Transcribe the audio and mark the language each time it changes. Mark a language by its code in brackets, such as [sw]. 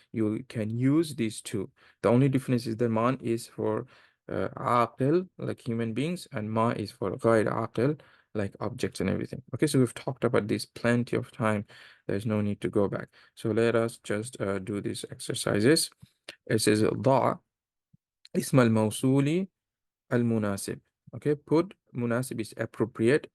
[en] You can use these two. The only difference is the man is for aqil, like human beings, and ma is for ghair aqil, like objects and everything. Okay, so we've talked about this plenty of time. There's no need to go back. So let us just do these exercises. It says [ar] ضع اسم الموصول المناسب. [en] Okay, put munasib is appropriate.